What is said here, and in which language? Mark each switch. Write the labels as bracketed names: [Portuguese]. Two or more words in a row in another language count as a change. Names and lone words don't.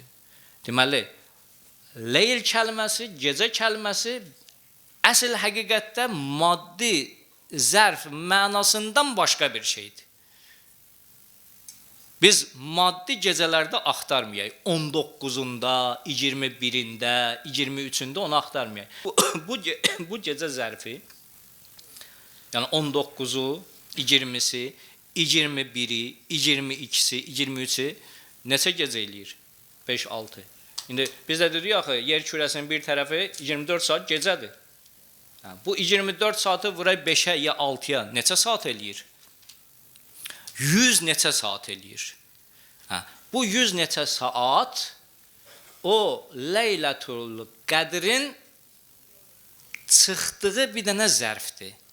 [Azerbaijani] Deməli, leyl kəlməsi, gecə kəlməsi əsl həqiqətdə maddi zərf mənasından başqa bir şeydir. Biz maddi gecələrdə axtarmayaq. 19-unda, 21-də, 23-də onu axtarmayaq. Bu gecə zərfi, yəni 19-u, 20-si, 21-i, 22-si, 23-i neçə gecə eləyir? 5-6. İndi biz də dedik axı, yer kürəsinin bir tərəfi 24 saat gecədir. Bu 24 saatı vuraq 5-ə ya 6-ya neçə saat eləyir? 100 neçə saat eləyir. Bu 100 neçə saat o Leylatul Qədrin çıxdığı bir dənə zərfdir.